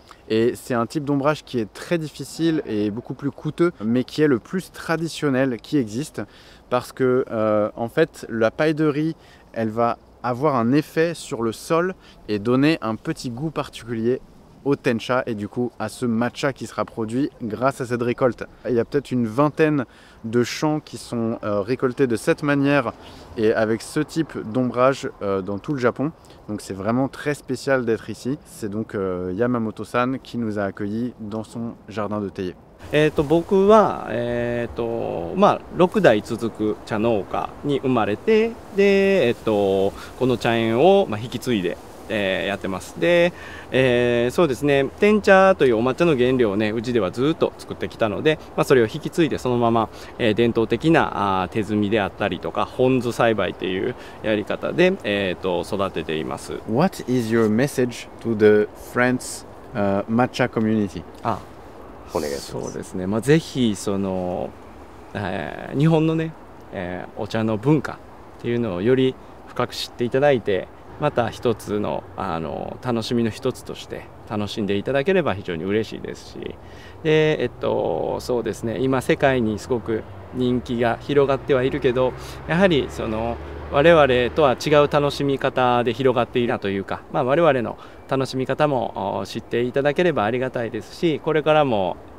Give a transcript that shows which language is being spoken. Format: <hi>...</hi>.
<fr>Et c'est un type d'ombrage qui est très difficile et beaucoup plus coûteux, mais qui est le plus traditionnel qui existe, parce que en fait, la paille de riz, elle va avoir un effet sur le sol et donner un petit goût particulier au tencha et du coup à ce matcha qui sera produit grâce à cette récolte. Il y a peut-être une vingtaine de champs qui sont récoltés de cette manière et avec ce type d'ombrage dans tout le Japon. Donc c'est vraiment très spécial d'être ici. C'est donc Yamamoto-san qui nous a accueillis dans son jardin de théier.</fr> <ja>僕は、6代続く茶農家に生まれてで、この茶園を、引き継いで、やってます。で、そうですね、天茶というお抹茶の原料をねうちではずっと作ってきたので、それを引き継いでそのまま、伝統的な手摘みであったりとか本酢栽培というやり方で、育てています。</ja> <en>What is your message to the French matcha community?</en> <ja>そうですね、ぜひその、日本のね、お茶の文化っていうのをより深く知っていただいて、また一つの、楽しみの一つとして楽しんでいただければ非常に嬉しいですし、で、そうですね、今世界にすごく人気が広がってはいるけど、やはりその我々とは違う楽しみ方で広がっているなというか、我々の楽しみ方も知っていただければありがたいですし、これからも、</ja>